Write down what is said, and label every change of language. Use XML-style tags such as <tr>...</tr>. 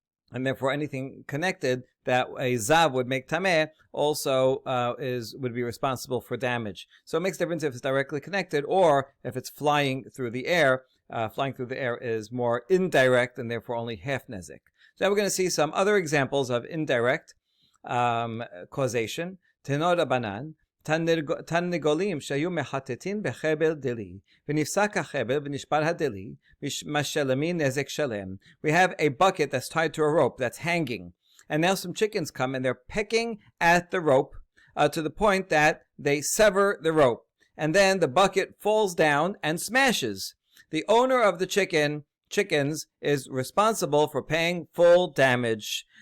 <en>And therefore, anything connected that a zav would make tameh also would be responsible for damage. So it makes a difference if it's directly connected or if it's flying through the air. Flying through the air is more indirect and therefore only half nezek. So now we're going to see some other examples of indirect causation. Tenor Rabbanan.</en> <he>תרנגולים שהיו מחטטים בחבל דלי ונפסק החבל ונשבר הדלי משלמים נזק שלם.</he> <en>We have a bucket that's tied to a rope that's hanging, and now some chickens come and they're pecking at the rope to the point that they sever the rope, and then the bucket falls down and smashes. The owner of the chickens is responsible for paying full damage.</en>